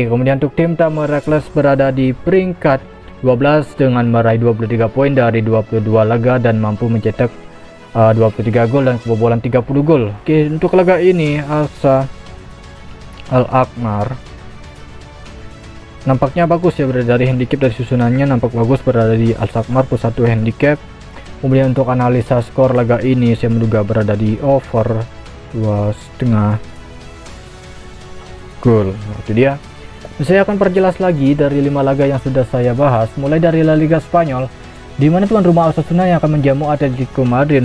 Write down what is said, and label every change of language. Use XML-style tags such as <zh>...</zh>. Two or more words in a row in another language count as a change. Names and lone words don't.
<id>Kemudian untuk tim tamu Heracles berada di peringkat 12 dengan meraih 23 poin dari 22 laga dan mampu mencetak 23 gol dan kebobolan 30 gol. Untuk laga ini Alkmaar nampaknya bagus ya, berada dari handicap dari susunannya nampak bagus, berada di Alkmaar plus 1 handicap. Kemudian untuk analisa skor laga ini saya menduga berada di over 2,5 gol. Itu dia. Saya akan perjelas lagi dari 5 laga yang sudah saya bahas, mulai dari La Liga Spanyol, di mana tuan rumah Osasuna yang akan menjamu Atletico Madrid.</id>